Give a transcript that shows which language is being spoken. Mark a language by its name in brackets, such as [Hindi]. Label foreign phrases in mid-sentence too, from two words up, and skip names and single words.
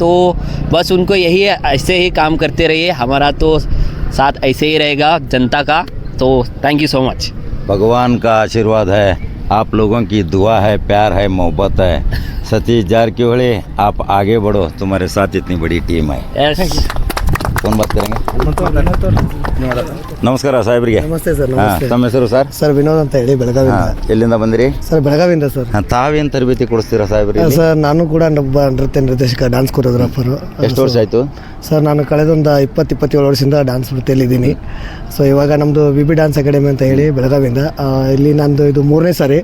[Hindi] तो बस उनको यही है, ऐसे ही काम करते रहिए. हमारा तो साथ ऐसे ही रहेगा जनता का. [English] तो thank you so much. [Hindi] भगवान का आशीर्वाद है आप लोगों की दुआ है, प्यार है, मोहब्बत है। सतीश जारकिहोली, आप आगे बढ़ो, तुम्हारे साथ इतनी बड़ी टीम है। कौन बात करेंगे? [Kannada] ನಮಸ್ಕಾರ ಸಾಹೇಬ್ರಿಗೆ. ನಮಸ್ತೆ ಸರ್. ತಮ್ಮ ಹೆಸರು ಸರ್? ಸರ್ ವಿನೋದ್ ಅಂತ ಹೇಳಿ ಬೆಳಗಾವಿಯಿಂದ. ಎಲ್ಲಿಂದ ಬಂದಿರಿ? ಸರ್ ಬೆಳಗಾವಿಯಿಂದ ಸರ್. ತಾವೇನು ತರಬೇತಿ ಕೊಡಿಸ್ತೀರಾ ಸಾಹೇಬ್ರಿಗೆ? ಸರ್ ನಾನು ಕೂಡ ಒಬ್ಬ ನೃತ್ಯ ನಿರ್ದೇಶಕ, [English] dance choreographer. [Kannada] ಎಷ್ಟು ವರ್ಷ ಆಯಿತು ಸರ್? ನಾನು ಕಳೆದೊಂದು 27 ವರ್ಷದಿಂದ ಡ್ಯಾನ್ಸ್ ವೃತ್ತಿಯಲ್ಲಿದ್ದೀನಿ. ಸೊ ಇವಾಗ ನಮ್ಮದು BB ಡ್ಯಾನ್ಸ್ ಅಕಾಡೆಮಿ ಅಂತ ಹೇಳಿ ಬೆಳಗಾವಿಯಿಂದ, ಇಲ್ಲಿ ನಂದು ಇದು 3ನೇ ಸಾರಿ.